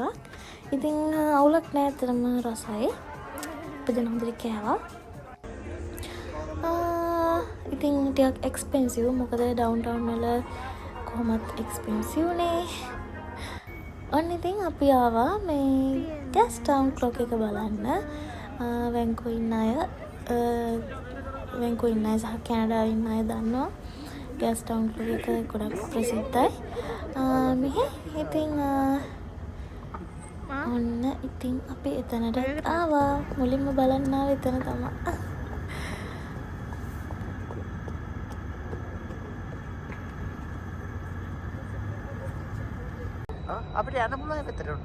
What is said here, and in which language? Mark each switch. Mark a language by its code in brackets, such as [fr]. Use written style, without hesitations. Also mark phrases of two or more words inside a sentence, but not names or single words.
[si] ඉතින් අවුලක් නෑ තරම රසයි. අපි දැන් හොඳට කෑවා. ඉතින් ටිකක් එක්ස්පෙන්සිව් මොකද ඩවුන්ටවුන් වල කොහොමත් එක්ස්පෙන්සිව් නේ. ඔන්න ඉතින් අපි ආවා මේ [en] gas town clock [si] එක බලන්න. වැන්කෝ ඉන්න අය සහ කැනඩාවේ ඉන්න අය දන්නවා [en] gas town clock [si] එක ගොඩක් ප්‍රසිද්ධයි. මෙහි ඉතින් ඔන්න ඉතින් අපි එතනට ආවා. මුලින්ම බලන්න ආවේ එතන තමයි. අපිට යන්න පුළුවන් පැත්තට උන්න.